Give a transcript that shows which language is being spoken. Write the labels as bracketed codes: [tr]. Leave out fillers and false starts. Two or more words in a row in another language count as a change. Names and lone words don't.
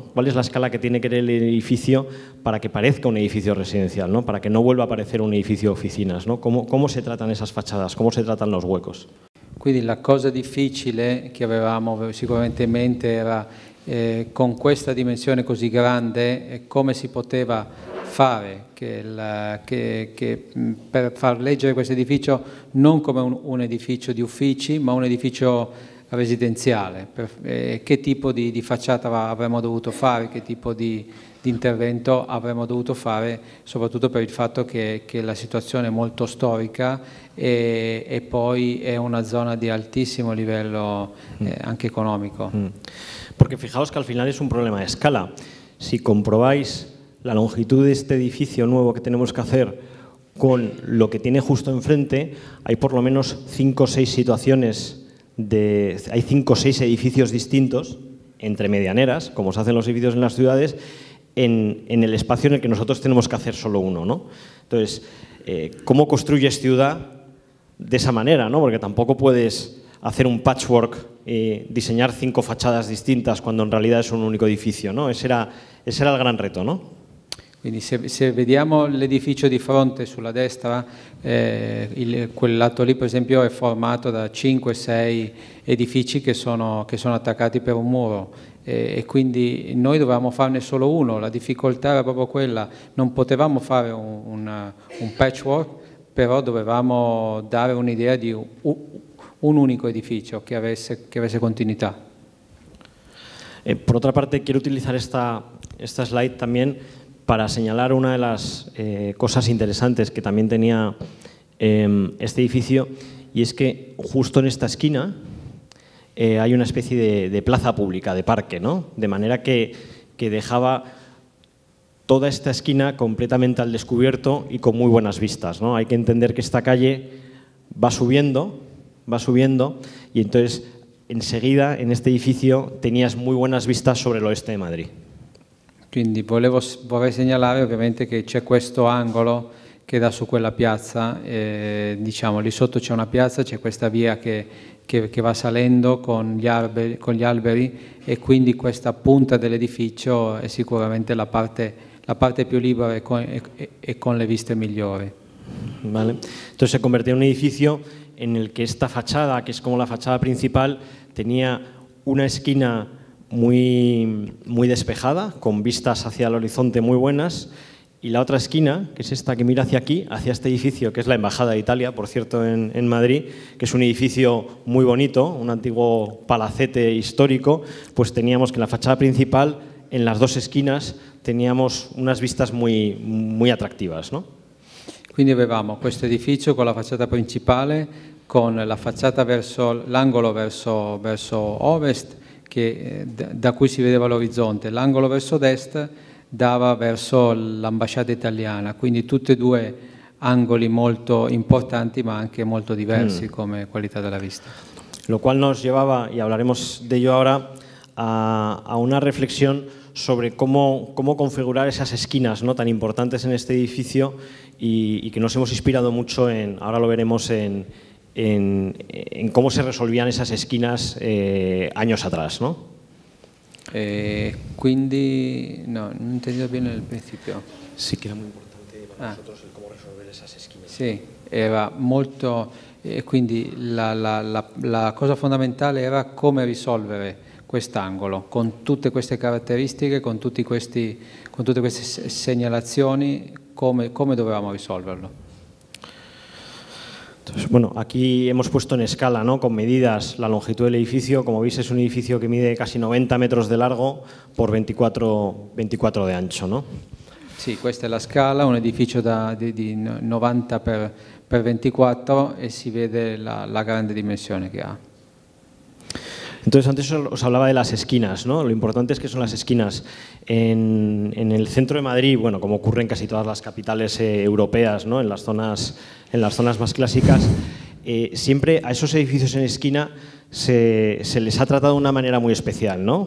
[es] ¿Cuál es la escala que tiene que tener el edificio para que parezca un edificio residencial, ¿no? Para que no vuelva a parecer un edificio de oficinas, ¿no? ¿Cómo se tratan esas fachadas? ¿Cómo se tratan los huecos? [it] Quindi la cosa difficile che avevamo sicuramente in mente era con questa dimensione così grande come si poteva fare per far leggere questo edificio non come un edificio di uffici, ma un edificio residenziale. Che tipo di facciata avremmo dovuto fare, che tipo di intervento avremmo dovuto fare, soprattutto per il fatto che la situazione è molto storica e poi è una zona di altissimo livello anche economico. [es] Porque fijaos que al final es un problema de escala. Si comprobáis la longitud de este edificio nuevo que tenemos que hacer con lo que tiene justo enfrente, hay por lo menos 5 o 6 situaciones, hay 5 o 6 edificios distintos, entre medianeras, como se hacen los edificios en las ciudades, en el espacio en el que nosotros tenemos que hacer solo uno, ¿no? Entonces, ¿cómo construyes ciudad de esa manera, ¿no? Porque tampoco puedes hacer un patchwork, diseñar 5 fachadas distintas cuando en realidad es un único edificio, ¿no? Ese era el gran reto, ¿no? [it] Quindi se vediamo l'edificio di fronte sulla destra, quel lato lì per esempio è formato da 5-6 edifici che sono attaccati per un muro e quindi noi dovevamo farne solo uno, la difficoltà era proprio quella, non potevamo fare un patchwork, però dovevamo dare un'idea di un [es] único edificio que [it] avesse continuidad. [es] Por otra parte, quiero utilizar esta slide también para señalar una de las cosas interesantes que también tenía este edificio, y es que justo en esta esquina hay una especie de plaza pública, de parque, ¿no? De manera que dejaba toda esta esquina completamente al descubierto y con muy buenas vistas, ¿no? Hay que entender que esta calle va subiendo y entonces enseguida en este edificio tenías muy buenas vistas sobre el oeste de Madrid. [it] Quindi vorrei segnalare ovviamente che c'è questo angolo che dà su quella piazza, diciamo lì sotto c'è una piazza, c'è questa via che va salendo con gli alberi e quindi questa punta dell'edificio è sicuramente la parte più libera e con le viste migliori. [es] Vale. Entonces se convirtió en un edificio en el que esta fachada, que es como la fachada principal, tenía una esquina muy despejada, con vistas hacia el horizonte muy buenas, y la otra esquina, que es esta que mira hacia aquí, hacia este edificio, que es la Embajada de Italia, por cierto, en Madrid, que es un edificio muy bonito, un antiguo palacete histórico, pues teníamos que en la fachada principal, en las 2 esquinas, teníamos unas vistas muy atractivas, ¿no? [it] Quindi avevamo questo edificio con la facciata principale, con la facciata verso l'angolo verso ovest, da cui si vedeva l'orizzonte, l'angolo verso est dava verso l'ambasciata italiana, quindi tutti e 2 angoli molto importanti ma anche molto diversi come qualità della vista. [es] Lo cual nos llevaba, y hablaremos de ello ahora, a una reflexión sobre cómo configurar esas esquinas, ¿no?, tan importantes en este edificio y que nos hemos inspirado mucho ahora lo veremos en cómo se resolvían esas esquinas años atrás, ¿no? [it] Quindi, no, non entendido bene il principio. [es] Sí, que era muy importante para nosotros el cómo resolver esas esquinas. [it] Sì, era molto, quindi la cosa fondamentale era come risolvere quest'angolo, con tutte queste caratteristiche, con tutte queste segnalazioni, come dovevamo risolverlo. [es] Entonces, bueno, aquí hemos puesto en escala, ¿no?, con medidas, la longitud del edificio. Como veis, es un edificio que mide casi 90 metros de largo por 24 de ancho, ¿no? [it] Sì, questa è la scala, un edificio di 90 per 24 e si vede la grande dimensione che ha. [es] Entonces, antes os hablaba de las esquinas, ¿no? Lo importante es que son las esquinas. En el centro de Madrid, bueno, como ocurre en casi todas las capitales europeas, ¿no?, en las zonas más clásicas, siempre a esos edificios en esquina se les ha tratado de una manera muy especial, ¿no?